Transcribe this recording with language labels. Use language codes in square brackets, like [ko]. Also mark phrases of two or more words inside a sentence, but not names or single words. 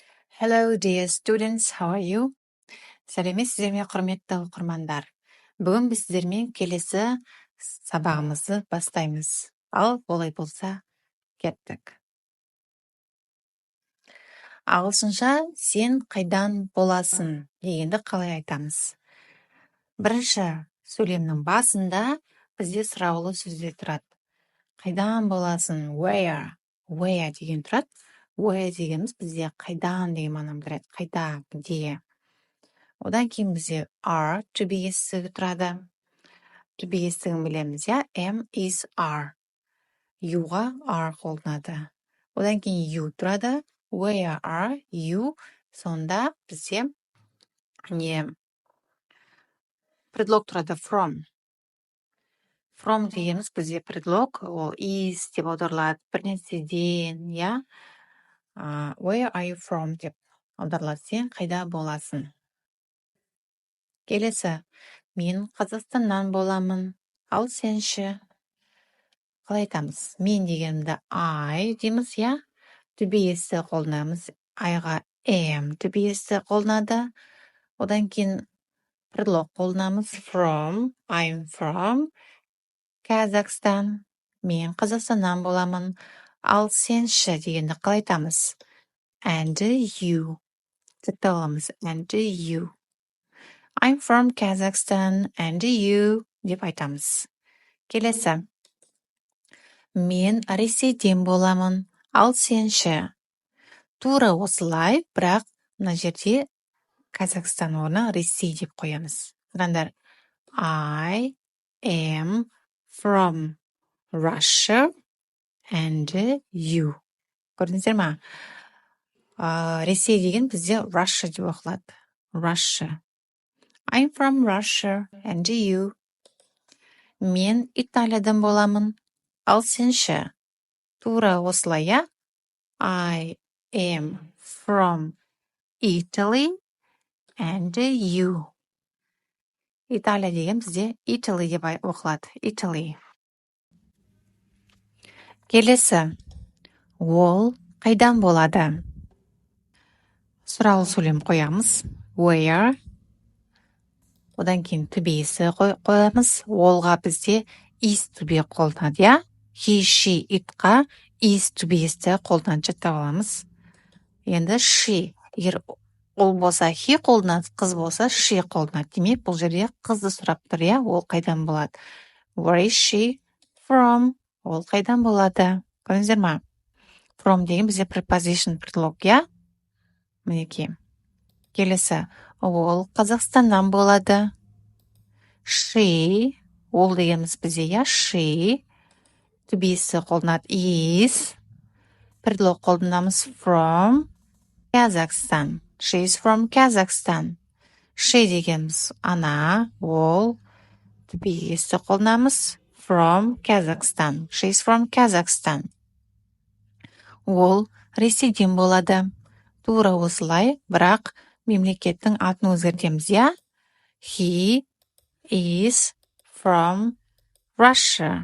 [en] Hello, dear students. How are you? [kk] Сәлеметсіздер ме, құрметті оқырмандар? Бүгін біз сіздермен келесі сабағымызды бастаймыз. Ал олай болса, кеттік. Ағылшынша сен қайдан боласың дегенді қалай айтамыз? Бірінші сөйлемнің басында бізде сұраулы сөздер тұрады. Қайдан боласың? Where деген тұрады. Where дегеніміз бізде қайдан деген мағынаны білдіреді. Қайда, где. Одан кейін бізде [en] are, to be [kk] естігі тұрады. [en] To be [kk] естігін білеміз, я? [en] Am, is, are. Youға are [kk] қолданады. Одан кейін you тұрады. [en] Where are you? [kk] Сонда бізде предлог тұрады from. From дегеніміз бізде предлог, ол is деп аударылады. Бір нәрседен, я? [en] Where are you from [kk] деп аударылады. Сен қайда боласың? Келесі. Мен Қазақстаннан боламын. Ал сен ше? Қалай айтамыз? Мен дегенді I дейміз, я? [en] To be [kk] есі қолданамыз. I-ға [en] am to be [kk] есі қолданады. Одан кейін предлог қолданамыз. [en] From, I'm from Kazakhstan. [kk] Мен Қазақстаннан боламын. Ал сен ше дегенді қалай айтамыз? [en] And you. [kk] Тіпті аламыз. [en] And you. I'm from Kazakhstan. And you [kk] деп айтамыз. Келесі. Мен Ресейден боламын. Ал сен ше? Тура осылай, бірақ мына жерде Қазақстан орнына Ресей деп қоямыз. Қараңдар. [en] I am from Russia and you. [kk] Көрдіңіздер ма? Ресей деген бізде Russia деп оқылады. [en] Russia. I'm from Russia and you. [kk] Мен Италиядан боламын. Ал сен ше? Тура осылай, я? [en] I am from Italy and you. [kk] Италия деген бізде Italy деп оқылады. Italy. Келесі. Ол қайдан болады? Сұралы сөйлем қоямыз. Where. Одан кейін [en] to be [kk] есі қоямыз. Олға бізде [en] is to be [kk] қолданады, я? [en] He, she, itқа is to be [kk] есі қолданады. Жаттап аламыз. Енді she. Егер ол болса he қолданады, қыз болса she қолданады. Демек, бұл жерде қызды сұрап тұр, я? Ол қайдан болады? [en] Where is she from? [kk] Ол қайдан болады? Көрдіңіздер ма? From деген бізде preposition предлог, я? Мінекей. Келесі. Ол Қазақстаннан болады. She. Ол дегеніміз бізде, я? She. [en] To be [kk] қолданады. Is. Предлог қолданамыз [en] from Kazakhstan. She is from Kazakhstan. She [kk] дегеніміз ана, ол. [en] To be [kk] қолданамыз [en] from Kazakhstan. She is from Kazakhstan. [kk] Ол Ресейден болады. Тура осылай, бірақ мемлекеттің атын өзгертеміз, я? [en] He is from Russia.